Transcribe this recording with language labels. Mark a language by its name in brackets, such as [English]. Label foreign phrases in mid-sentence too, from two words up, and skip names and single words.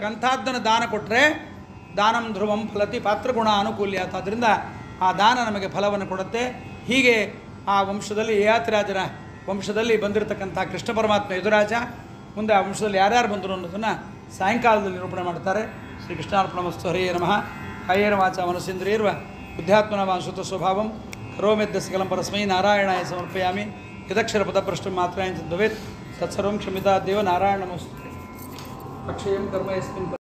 [Kannada] ಅಂಥದ್ದನ್ನು ದಾನ ಕೊಟ್ಟರೆ [Sanskrit] ದಾನಂ ಧ್ರುವಂ ಫಲತಿ ಪಾತ್ರಗುಣ ಅನುಕೂಲ್ಯಾತ್. [Kannada] ಆದ್ದರಿಂದ ಆ ದಾನ ನಮಗೆ ಫಲವನ್ನು ಕೊಡುತ್ತೆ. ಹೀಗೆ ಆ ವಂಶದಲ್ಲಿ ಯಯಾತಿರಾಜನ ವಂಶದಲ್ಲಿ ಬಂದಿರತಕ್ಕಂಥ ಕೃಷ್ಣ ಪರಮಾತ್ಮ ಯದುರಾಜ, ಮುಂದೆ ಆ ವಂಶದಲ್ಲಿ ಯಾರ್ಯಾರು ಬಂದರು ಅನ್ನೋದನ್ನು ಸಾಯಂಕಾಲದಲ್ಲಿ ನಿರೂಪಣೆ ಮಾಡ್ತಾರೆ. [Sanskrit] ಶ್ರೀ ಕೃಷ್ಣಾರ್ಪಣಮಸ್ತು. ಹರಿಯೇ ನಮಃ. ಕಾಯೇನ ವಾಚಾ ಮನಸ್ಸೇಂದ್ರಿಯರ್ವ ಬುದ್ಧ್ಯಾತ್ಮನ ವಾಂಸುತ ಸ್ವಭಾವಂ ಕರೋಮ್ಯದ್ಯ ಸಕಲಂ ಪರಸ್ಮೈ ನಾರಾಯಣಾಯ ಸಮರ್ಪಯಾಮಿ. ಯದಕ್ಷರ ಪದಭ್ರಷ್ಟಂ ಮಾತ್ರಾಯಂಚ ಭವೇತ್ ತತ್ಸರ್ವಂ ಕ್ಷಮಿತಾ ದೇವ ನಾರಾಯಣ ನಮಸ್ತೆ. ಅಕ್ಷಯಂ ಕರ್ಮ ಯಸ್ಮಿನ್